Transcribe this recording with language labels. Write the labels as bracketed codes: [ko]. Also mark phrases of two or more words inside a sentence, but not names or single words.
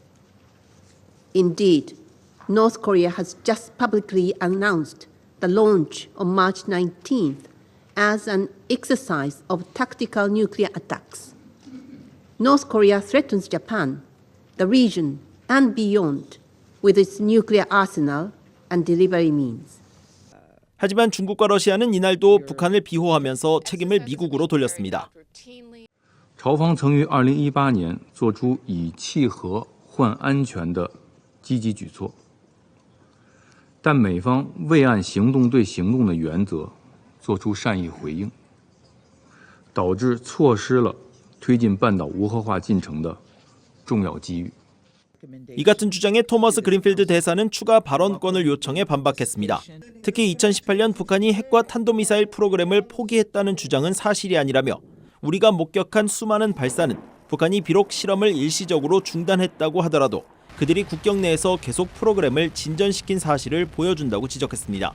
[en] Indeed, North Korea has just publicly announced the launch on March 19th as an exercise of tactical nuclear attacks. North Korea threatens Japan, the region, and beyond with its nuclear arsenal and delivery means. [ko] 하지만 중국과 러시아는 이날도 북한을 비호하면서 책임을 미국으로 돌렸습니다. [zh] 朝方曾于2018年做出以契合换安全的积极举措，但美方未按行动对行动的原则做出善意回应，导致错失了推进半岛无核化进程的重要机遇。 [ko] 이 같은 주장에 토머스 그린필드 대사는 추가 발언권을 요청해 반박했습니다. 특히 2018년 북한이 핵과 탄도미사일 프로그램을 포기했다는 주장은 사실이 아니라며 우리가 목격한 수많은 발사는 북한이 비록 실험을 일시적으로 중단했다고 하더라도 그들이 국경 내에서 계속 프로그램을 진전시킨 사실을 보여준다고 지적했습니다.